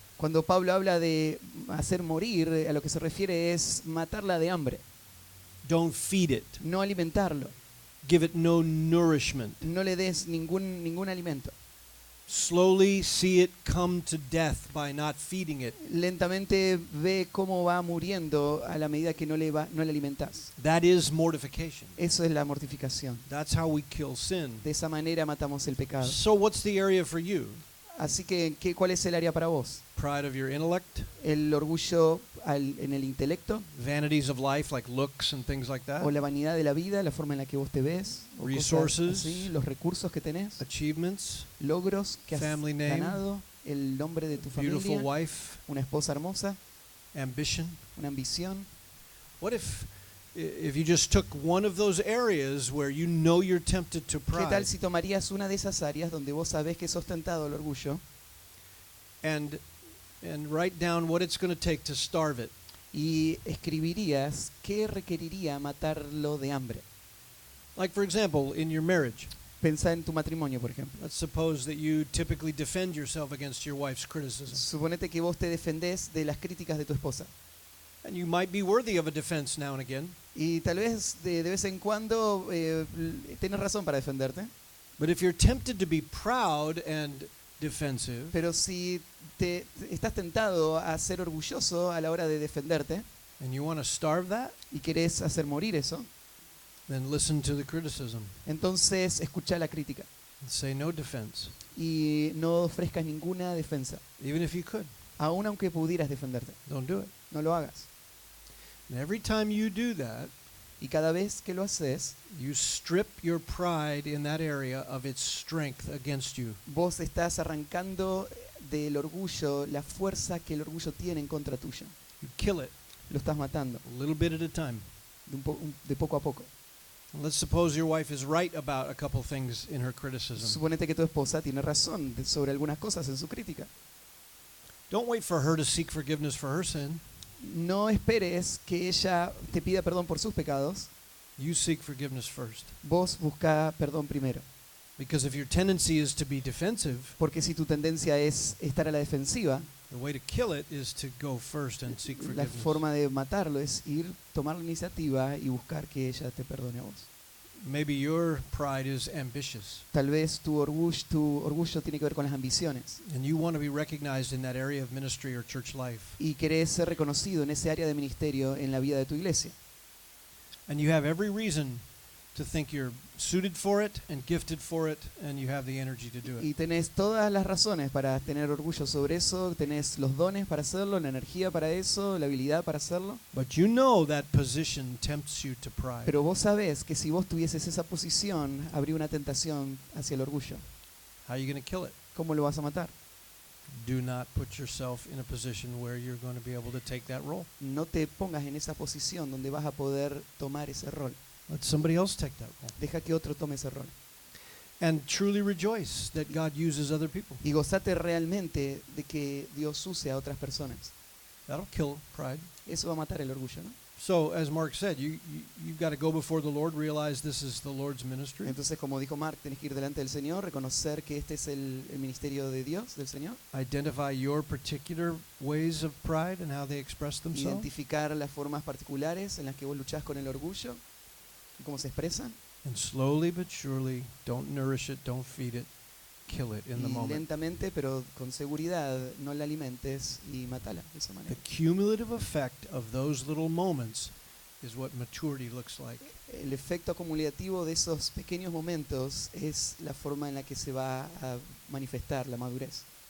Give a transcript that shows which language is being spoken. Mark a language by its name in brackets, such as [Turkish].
[Spanish] cuando Pablo habla de hacer morir, a lo que se refiere es matarla de hambre, [English] Don't feed it. [Spanish] no alimentarlo, [English] Give it no nourishment. [Spanish] no le des ningún alimento. [English] Slowly see it come to death by not feeding it. [Spanish] Lentamente ve cómo va muriendo a la medida que no le alimentas. [English] That is mortification. [Spanish] Eso es la mortificación. [English] That's how we kill sin. [Spanish] De esa manera matamos el pecado. [English] So what's the area for you? [Spanish] Así que, ¿cuál es el área para vos? [English] Pride of your intellect, [Spanish] ¿El orgullo en el intelecto? [English] vanities of life like looks and things like that, [Spanish] ¿O la vanidad de la vida, la forma en la que vos te ves? O cosas [English] Resources. [Spanish] así, los recursos que tenés, [English] achievements, [Spanish] logros que has [English] Family name. [Spanish] ganado, el nombre de tu [English] beautiful [Spanish] familia, [English] wife, [Spanish] una esposa hermosa, [English] ambition. [Spanish] una ambición. [English] What if you just took one of those areas where you know you're tempted to [Spanish] ¿Qué [English] pride [Spanish] tal si tomarías una de esas áreas donde vos sabés que sos tentado al orgullo [English] and write down what it's going to take to starve it? [Spanish] y escribirías qué requeriría matarlo de hambre? [English] Like, for example, in your marriage, [Spanish] Pensá en tu matrimonio, por ejemplo. [English] let's suppose that you typically defend yourself against your wife's criticism. [Spanish] Suponete que vos te defendés de las críticas de tu esposa. [English] And you might be worthy of a defense now and again, [Spanish] Y tal vez de vez en cuando tienes razón para defenderte. [English] but if you're tempted to be proud and defensive, [Spanish] Pero si estás tentado a ser orgulloso a la hora de defenderte [English] and you want to starve that, [Spanish] y querés hacer morir eso, [English] then listen to the criticism [Spanish] entonces escucha la crítica [English] and say no defense, [Spanish] y no ofrezcas ninguna defensa. [English] even if you could. [Spanish] Aún aunque pudieras defenderte, [English] Don't do it. [Spanish] no lo hagas. [English] And every time you do that, [Spanish] Y cada vez que lo haces, [English] you strip your pride in that area of its strength against you. [Spanish] vos estás arrancando del orgullo la fuerza que el orgullo tiene en contra tuya. [English] You kill it [Spanish] Lo estás matando [English] a little bit at a time. [Spanish] de poco a poco. [English] And let's suppose your wife is right about a couple things in her criticism. [Spanish] Suponete que tu esposa tiene razón sobre algunas cosas en su crítica. [English] Don't wait for her to seek forgiveness for her sin. [Spanish] No esperes que ella te pida perdón por sus pecados. [English] You seek forgiveness first. [Spanish] Vos busca perdón primero. [English] Because if your tendency is to be defensive, [Spanish] Porque si tu tendencia es estar a la defensiva, [English] the way to kill it is to go first and seek [Spanish] la [English] forgiveness. [Spanish] forma de matarlo es ir, tomar la iniciativa y buscar que ella te perdone a vos. [English] Maybe your pride is ambitious, [Spanish] Tal vez tu orgullo tiene que ver con las ambiciones [English] and you want to be recognized in that area of ministry or church life. [Spanish] y querés ser reconocido en ese área de ministerio en la vida de tu iglesia. [English] And you have every reason to think you're suited for it and gifted for it, and you have the energy to do it. [Spanish] Y tenés todas las razones para tener orgullo sobre eso, tenés los dones para hacerlo, la energía para eso, la habilidad para hacerlo. [English] But you know that position tempts you to pride. [Spanish] Pero vos sabés que si vos tuvieses esa posición, habría una tentación hacia el orgullo. [English] How are you going to kill it? [Spanish] ¿Cómo lo vas a matar? [English] Do not put yourself in a position where you're going to be able to take that role. [Spanish] No te pongas en esa posición donde vas a poder tomar ese rol. [English] Let somebody else take that role. [Spanish] Deja que otro tome ese rol. [English] And truly rejoice that God uses other people. [Spanish] Y gozate realmente de que Dios use a otras personas. [English] That'll kill pride. [Spanish] Eso va a matar el orgullo, ¿no? [English] So, as Mark said, you've got to go before the Lord, realize this is the Lord's ministry. [Spanish] Entonces, como dijo Mark, tenés que ir delante del Señor, reconocer que este es el ministerio de Dios, del Señor, [English] Identify your particular ways of pride and how they express themselves. [Spanish] identificar las formas particulares en las que vos luchás con el orgullo y cómo se expresan, [English] And slowly but surely, don't nourish it, don't feed it, kill it in the [Spanish] y [English] moment. [Spanish] lentamente, pero con seguridad, no la alimentes y matala de esa manera. [English] The cumulative effect of those little moments is what maturity looks like. [Spanish] El efecto acumulativo de esos pequeños momentos es la forma en la que se va a manifestar la madurez.